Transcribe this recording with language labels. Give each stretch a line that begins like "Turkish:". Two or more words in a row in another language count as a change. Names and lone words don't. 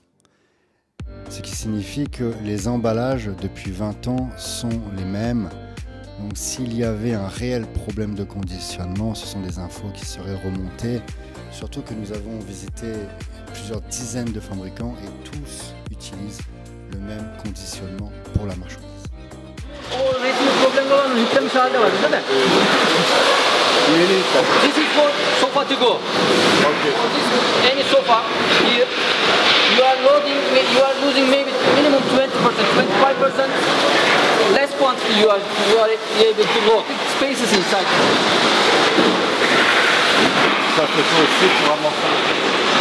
French: Ce qui signifie que les emballages depuis 20 ans sont les mêmes. Donc s'il y avait un réel problème de conditionnement, ce sont des infos qui seraient remontées. Surtout que nous avons visité plusieurs dizaines de fabricants et tous utilisent le même conditionnement pour la marchandise.
Turkish: O resmi problemli olan yüklemiş halde var değil mi?
English: This is for sofa to go. Okay. For this, any sofa here, you are loading, you are losing maybe minimum 20%, 25%. Less quantity you are able to load. Spaces inside.
French: Ça fait aussi pour ramasser.